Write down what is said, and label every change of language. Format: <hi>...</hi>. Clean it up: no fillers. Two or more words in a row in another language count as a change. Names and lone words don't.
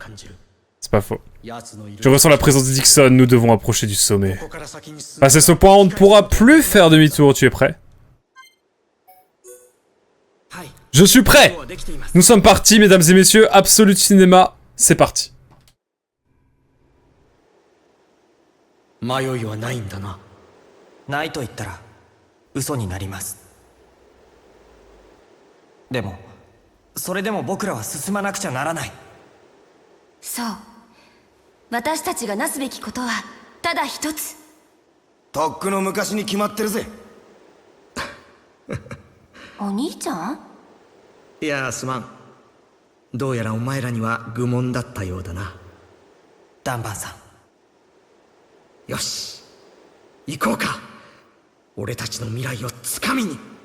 <fr>C'est pas faux. Je ressens la présence de Dixon, nous devons approcher du sommet. Passé ce point, on ne pourra plus faire demi-tour, tu es prêt? Je suis prêt! Nous sommes partis, mesdames et messieurs, Absolute Cinéma, c'est parti.</fr> <ja>ないと言ったら嘘になります。でもそれでも僕らは進まなくちゃならない。そう。私たちがなすべきことはただ一つ。とっくの昔に決まってるぜ。お兄ちゃん？いやすまん。どうやらお前らには愚問だったようだな。ダンバンさん。よし、行こうか。俺たちの未来をつかみに。</ja>